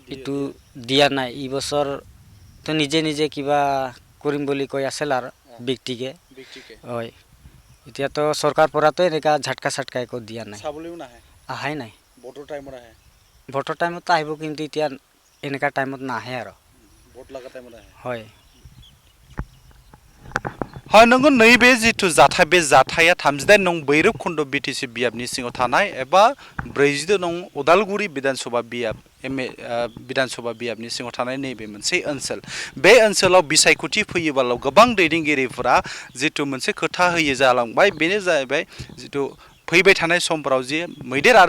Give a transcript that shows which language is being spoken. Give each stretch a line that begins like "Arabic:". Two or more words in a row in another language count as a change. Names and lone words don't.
Assamese: এইটো দিয়া নাই এই বছৰ তো নিজে কিবা কৰিম বুলি কৈ আছিল আৰু ব্যক্তিকে হয় এতিয়াতো চৰকাৰ পৰাতো এনেকুৱা ঝাটকা চাটকা একো দিয়া নাই চাবলৈও নাহে আহাই নাই ভোটৰ টাইমত আহে ভোটৰ টাইমত আহিব কিন্তু এতিয়া এনেকুৱা টাইমত নাহে আৰু ভোট লগা টাইমত আহে হয়
Bodo: হয় नंगौ नैबे जिथु जाथाय बे जाथाया 38 नं भैरबकुंड बिटिसि बियाबनि सिङाव थानाय एबा 42 नं उदालगुरि विधानसभा बियाब विधानसभा बियाबनि सिङाव थानाय नैबे मोनसे ओनसोल बे ओनसोलाव बिसायख'थि फैयोबाल' गोबां दैदेनगिरिफोरा जिथु मोनसे खोथा होयो जालांबाय बेनो जाहैबाय जिथु फैबाय थानाय समफोराव जे मैदेर आरो